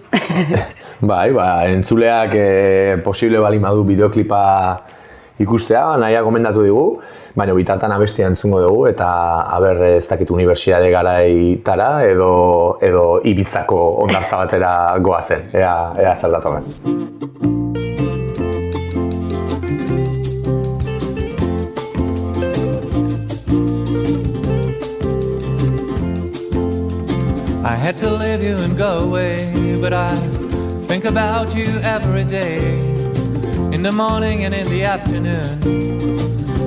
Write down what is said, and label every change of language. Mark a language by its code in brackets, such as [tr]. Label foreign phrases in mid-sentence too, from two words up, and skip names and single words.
[eu] Bai, entzuleak posible bali madu bideoklipa ikustea, nahia gomendatu digu, baina bitartan abestia entzungo dugu, eta ez dakit unibertsitate garaitara edo Ibizako hondartza batera goazen, ea zer datorren. [en] I had to leave you and go away, but I think about you every day, in the morning and in the afternoon.